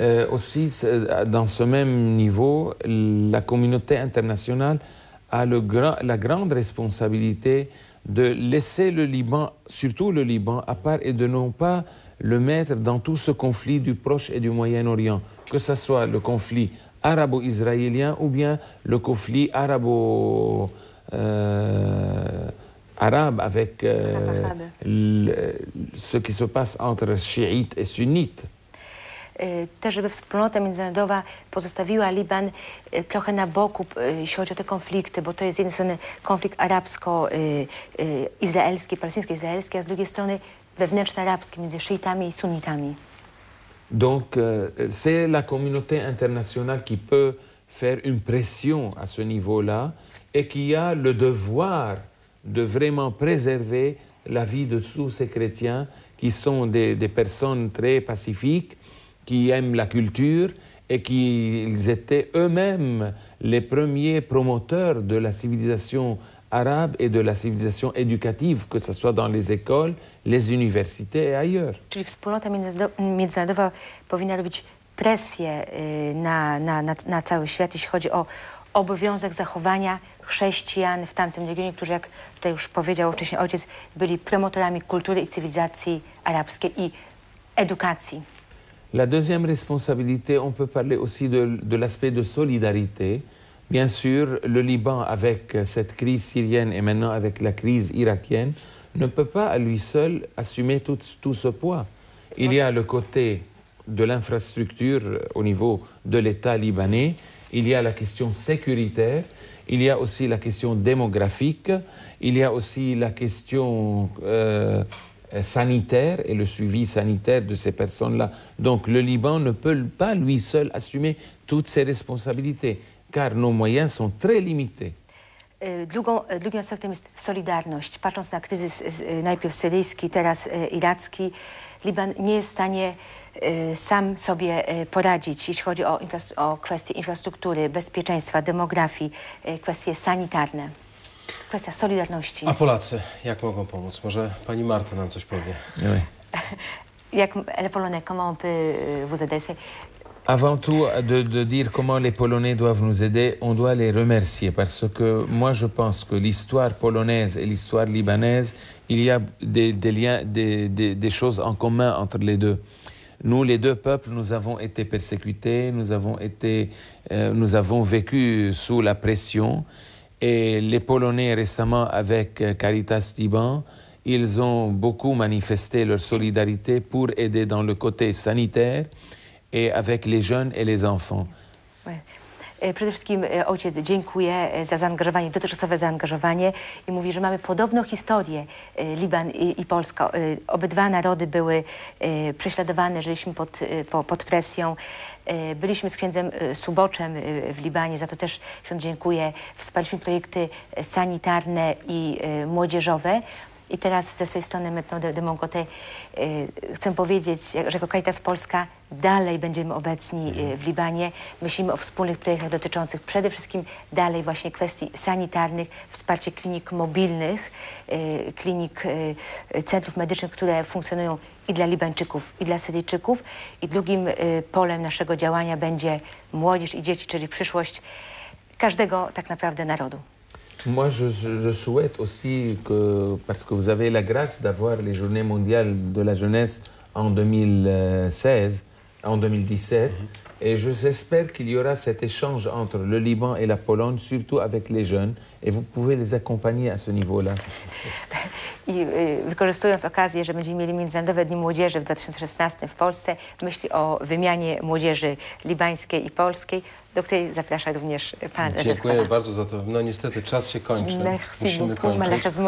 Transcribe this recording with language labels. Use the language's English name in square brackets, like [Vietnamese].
[French] Aussi, dans ce même niveau, la communauté internationale a la grande responsabilité de laisser le Liban, surtout le Liban, à part et de ne pas le mettre dans tout ce conflit du Proche et du Moyen-Orient, que ce soit le conflit arabo-israélien ou bien le conflit arabe avec ce qui se passe entre chiites et sunnites. [Polish] Też, żeby wspólnota międzynarodowa pozostawiła Liban trochę na boku, jeśli chodzi o te konflikty, bo to jest z jednej strony konflikt arabsko-izraelski, palestyńsko-izraelski, a z drugiej strony wewnętrzny arabski między szyitami i sunnitami. [French] Donc, c'est la communauté internationale qui peut faire une pression à ce niveau-là et qui a le devoir de vraiment préserver la vie de tous ces chrétiens qui sont des personnes très pacifiques, qui aiment la culture et qui ils étaient eux-mêmes les premiers promoteurs de la civilisation arabe et de la civilisation éducative, que ce soit dans les écoles, les universités et ailleurs. [Polish] Czyli wspólnota międzynarodowa powinna robić presję na cały świat, jeśli chodzi o obowiązek zachowania chrześcijan w tamtym regionie, którzy, jak tutaj już powiedział wcześniej ojciec, byli promotorami kultury i cywilizacji arabskiej i edukacji. [French] La deuxième responsabilité, on peut parler aussi de l'aspect de solidarité. Bien sûr, le Liban, avec cette crise syrienne et maintenant avec la crise irakienne, ne peut pas à lui seul assumer tout ce poids. Il y a le côté de l'infrastructure au niveau de l'État libanais, il y a la question sécuritaire, il y a aussi la question démographique, il y a aussi la question sanitaire et le suivi sanitaire de ces personnes-là. Donc le Liban ne peut pas lui seul assumer toutes ses responsabilités, car nos moyens sont très limités. [Polish] Drugim aspektem jest solidarność. Patrząc na kryzys najpierw syryjski, teraz iracki, Liban nie jest w stanie sam sobie poradzić, jeśli chodzi o kwestie infrastruktury, bezpieczeństwa, demografii, kwestie sanitarne. Kwestia solidarności. A Polacy jak mogą pomóc? Może pani Marta nam coś powie? [French] Oui. Jak les Polonais, comment on peut vous aider? Avant tout, de dire comment les Polonais doivent nous aider, on doit les remercier parce que moi je pense que l'histoire polonaise et l'histoire libanaise, il y a des liens, des choses en commun entre les deux. Nous, les deux peuples, nous avons été persécutés, nous avons vécu sous la pression. Et les Polonais récemment avec Caritas Liban, ils ont beaucoup manifesté leur solidarité pour aider dans le côté sanitaire et avec les jeunes et les enfants. [Polish] Przede wszystkim ojciec dziękuję za zaangażowanie, dotychczasowe zaangażowanie i mówi, że mamy podobną historię, Liban i Polska. Obydwa narody były prześladowane, żyliśmy pod presją. Byliśmy z księdzem Suboczem w Libanie, za to też ksiądz dziękuję. Wsparliśmy projekty sanitarne i młodzieżowe. I teraz ze swojej strony [French] Maintenant de mon côté [Polish] chcę powiedzieć, że jako Caritas Polska dalej będziemy obecni w Libanie. Myślimy o wspólnych projektach dotyczących przede wszystkim dalej właśnie kwestii sanitarnych, wsparcie klinik mobilnych, klinik, centrów medycznych, które funkcjonują i dla Libańczyków, i dla Syryjczyków. I drugim polem naszego działania będzie młodzież i dzieci, czyli przyszłość każdego tak naprawdę narodu. [French] Moi, je souhaite aussi que, parce que vous avez la grâce d'avoir les Journées mondiales de la jeunesse en 2016, en 2017, et j'espère qu'il y aura cet échange entre le Liban et la Pologne, surtout avec les jeunes, et vous pouvez les accompagner à ce niveau-là. [Polish] I wykorzystując okazję, że będziemy mieli Międzynarodowe Dni Młodzieży w 2016 w Polsce, myśli o wymianie młodzieży libańskiej i polskiej, do której zaprasza również pan Dziękuję bardzo za to. No niestety czas się kończy. Musimy kończyć.